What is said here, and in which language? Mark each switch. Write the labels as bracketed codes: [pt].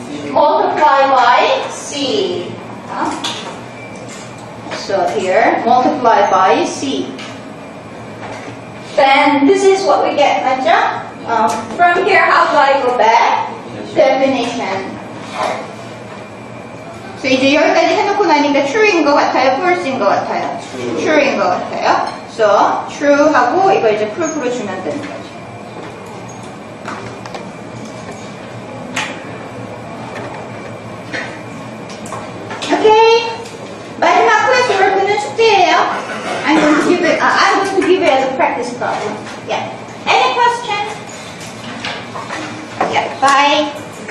[en] Multiply by C. So here, multiply by C. Then this is what we get, 맞죠? From here, how do I go back? Definition. [ko] So 이제 여기까지 해놓고 나니까 true인 것 같아요? false인 것 같아요? true인 것 같아요. So true 하고 이거 이제 proof로 주면 되는 거죠. [en] Okay. [ko] 마지막 클래스워크는 숙제예요. [en] I'm going to give it as a practice problem. Yeah. Any questions? Yeah. Bye.